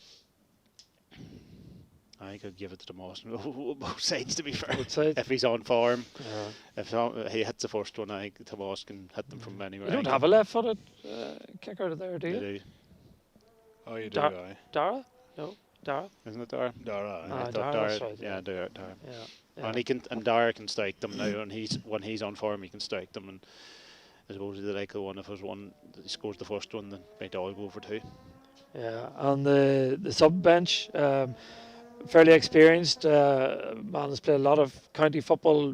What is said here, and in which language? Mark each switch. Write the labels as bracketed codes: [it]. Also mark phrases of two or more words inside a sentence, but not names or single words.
[en] I could give it to Moss. Both sides, to be fair. Both sides. If he's on form, Yeah. if he hits the first one, I think Tomas can hit them from anywhere. You don't have a left-footed kicker there, do you? They do. Oh, you do, aye. Dara? No, Dara. Isn't it Dara? Dara, Ah, aye. Dara, that's right, Yeah, yeah. Dara. Yeah. And he can, and Dara can strike them now, and when he's on form, he can strike them. And I suppose the like one, if there's one that he scores the first one, then might all go for two. Yeah, on the sub bench, fairly experienced man has played a lot of county football.